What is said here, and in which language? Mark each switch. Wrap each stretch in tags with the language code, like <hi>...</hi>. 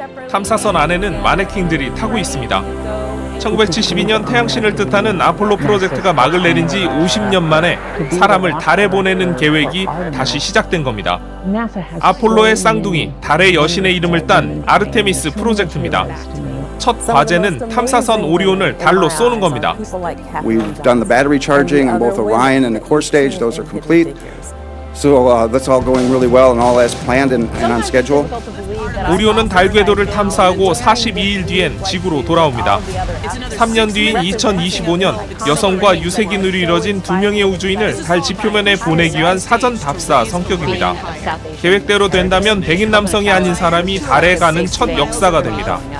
<ko>탐사선 안에는 마네킹들이 타고 있습니다. 1972년 태양신을 뜻하는 아폴로 프로젝트가 막을 내린 지 50년 만에 사람을 달에 보내는 계획이 다시 시작된 겁니다. 아폴로의 쌍둥이, 달의 여신의 이름을 딴 아르테미스 프로젝트입니다. 첫 과제는 탐사선 오리온을 달로 쏘는 겁니다.</ko> <en>We've done the battery charging on both Orion and the core stage. Those are complete. So that's all going really well and all as planned and on schedule.</en> <ko>오리온은 달 궤도를 탐사하고 42일 뒤엔 지구로 돌아옵니다. 3년 뒤인 2025년 여성과 유색인으로 이뤄진 2명의 우주인을 달 지표면에 보내기 위한 사전 답사 성격입니다. 계획대로 된다면 백인 남성이 아닌 사람이 달에 가는 첫 역사가 됩니다.</ko>